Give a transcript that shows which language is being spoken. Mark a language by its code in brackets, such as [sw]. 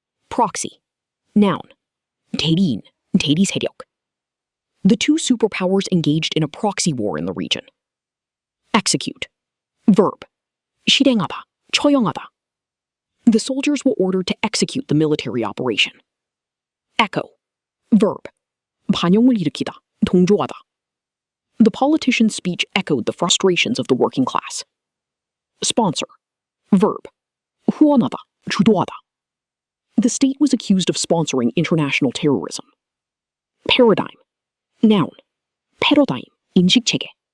[en] Proxy. Noun. [ko] 대리인, 대리 세력. [en] The two superpowers engaged in a proxy war in the region. Execute. Verb. [ko] 실행하다, 처형하다. [en] The soldiers were ordered to execute the military operation. Echo. Verb. [ko] 반영을 일으키다, 동조하다. [en] The politician's speech echoed the frustrations of the working class. Sponsor. Verb. [ko] 후원하다, 주도하다. [en] The state was accused of sponsoring international terrorism. Paradigm. Noun. [ko] 패러다임, 인식체계.